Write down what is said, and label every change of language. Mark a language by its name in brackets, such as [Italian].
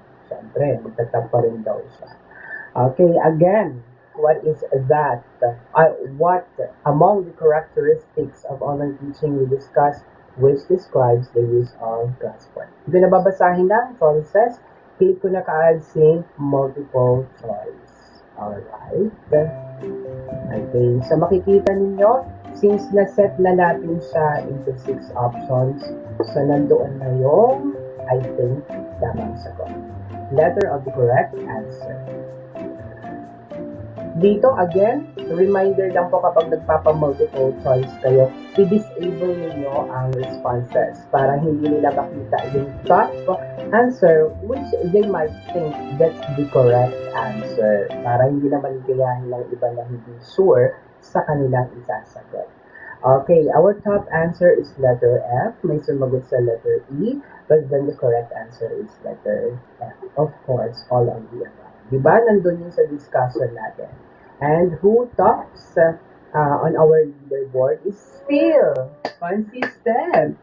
[Filipino] Siyempre, mag-tap pa rin daw siya. [English] Okay, again, what is that? What among the characteristics of online teaching we discussed which describes the use of Classpoint? [Filipino] Hindi na babasahin na choices. Click ko na kaagad si multiple choice. Alright. Okay, so makikita ninyo, since na-set na natin siya into 6 options, so nandoon na yung, I think, tamang sagot. [English] Letter of the correct answer. [Filipino] Dito, again, reminder lang po kapag nagpapa-multiple choice kayo, i-disable ninyo ang responses para hindi nila makita yung top answer [English] which they might think that's the correct answer. [Filipino] Para hindi naman gayahin ng iba na hindi sure sa kanilang isasagot. [English] Okay, our top answer is letter F. [Filipino] May sumagot sa letter E, [English] but then the correct answer is letter F. Of course, all of the above. Diba? [Filipino] Nandun yun sa discussion natin. [English] And who tops on our leaderboard is still consistent.